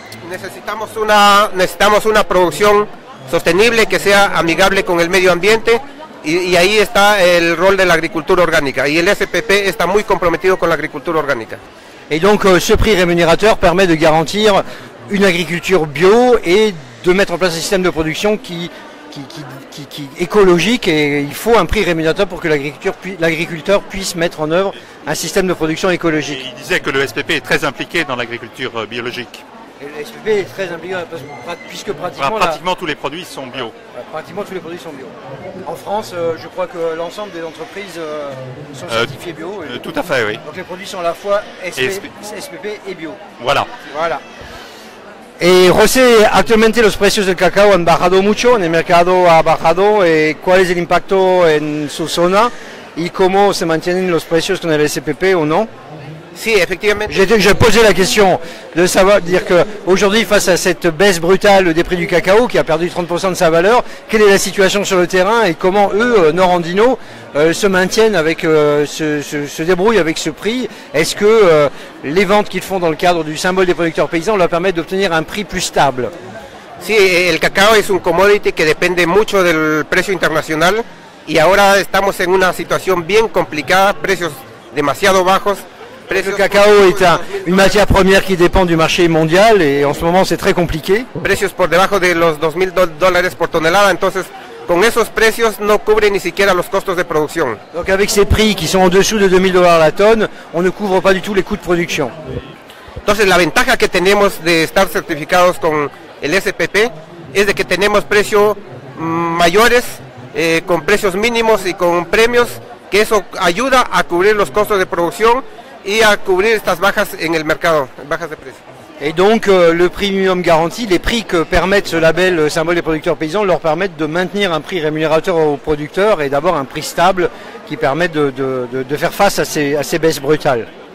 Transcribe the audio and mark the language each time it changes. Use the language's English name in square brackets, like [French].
[Spanish] Necesitamos una producción sostenible que sea amigable con el medio ambiente. Y ahí está el rol de la agricultura orgánica. Y el SPP está muy comprometido con la agricultura orgánica. [French] Et donc ce prix rémunérateur permet de garantir une agriculture bio et de mettre en place un système de production qui écologique, et il faut un prix rémunérateur pour que l'agriculteur puisse mettre en œuvre un système de production écologique. Et il disait que le SPP est très impliqué dans l'agriculture biologique. Et le SPP est très impliqué puisque pratiquement tous les produits sont bio. Pratiquement tous les produits sont bio. En France, je crois que l'ensemble des entreprises sont certifiées bio. Tout à fait, oui. Donc les produits sont à la fois SPP et bio. Voilà. [Spanish] José, actualmente los precios del cacao han bajado mucho, en el mercado ha bajado. ¿Cuál es el impacto en su zona y cómo se mantienen los precios con el SPP o no? [French] Sí, effectivement. J'ai posé la question de savoir, dire qu'aujourd'hui, face à cette baisse brutale des prix du cacao qui a perdu 30% de sa valeur, quelle est la situation sur le terrain et comment eux, Norandino, se maintiennent avec, se débrouillent avec ce prix? Est-ce que les ventes qu'ils font dans le cadre du symbole des producteurs paysans leur permettent d'obtenir un prix plus stable? [Spanish] Sí, el cacao es un commodity que depende mucho del precio internacional y ahora estamos en una situación bien complicada, precios demasiado bajos. [French] Le cacao est une matière première qui dépend du marché mondial et en ce moment c'est très compliqué. [Spanish] Precios por debajo de los $2,000 por tonelada, entonces con esos precios no cubre ni siquiera los costos de producción. [French] Donc avec ces prix qui sont en dessous de $2,000 la tonne, on ne couvre pas du tout les coûts de production. [Spanish] Entonces la ventaja que tenemos de estar certificados con el SPP es de que tenemos precios mayores, con precios mínimos y con premios, que eso ayuda a cubrir los costos de producción y a cubrir estas bajas en el mercado, bajas de precio. [French] Et donc le prix minimum garanti, les prix que permettent ce label symbole des producteurs paysans leur permettent de maintenir un prix rémunérateur aux producteurs et d'avoir un prix stable qui permet de faire face à ces baisses brutales.